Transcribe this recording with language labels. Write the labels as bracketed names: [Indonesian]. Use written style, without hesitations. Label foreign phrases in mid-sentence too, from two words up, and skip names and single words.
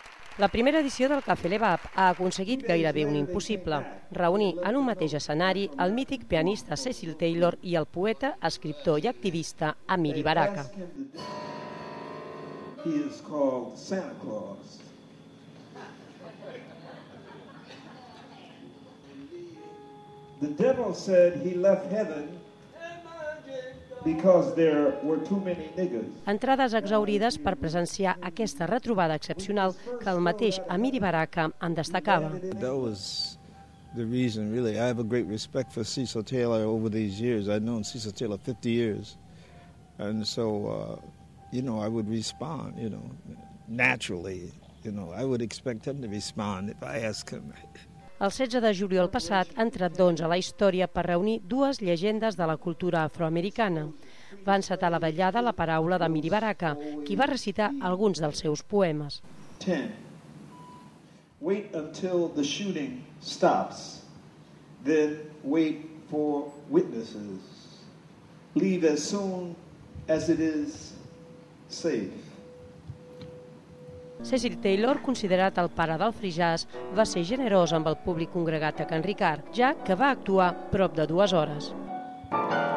[Catalan] La primera edició del Cafè Lebap ha aconseguit gairebé un impossible, reunir en un mateix escenari el mític pianista Cecil Taylor i el poeta, escriptor i activista Amiri Baraka. [English] He is called Santa Claus. The devil said he left heaven because there were too many niggers. [Catalan] Entrades exhaurides per presenciar aquesta retrobada excepcional que el mateix Amiri Baraka en destacava. [English] That was the reason, really. I have a great respect for Cecil Taylor over these years. I've known Cecil Taylor 50 years. And so, I would respond, naturally. I would expect him to respond if I asked him. [Catalan] El 16 de juliol passat ha entrat, doncs, a la història per reunir dues llegendes de la cultura afroamericana. Va encetar la vetllada la paraula d'Amiri Baraka, qui va recitar alguns dels seus poemes. 10. [English] Wait until the shooting stops. Then wait for witnesses. Leave as soon as it is safe. [Catalan] Cecil Taylor, considerat el pare del [English] free jazz, [Catalan] va ser generós amb el públic congregat a Can Ricard, ja que va actuar prop de 2 hores.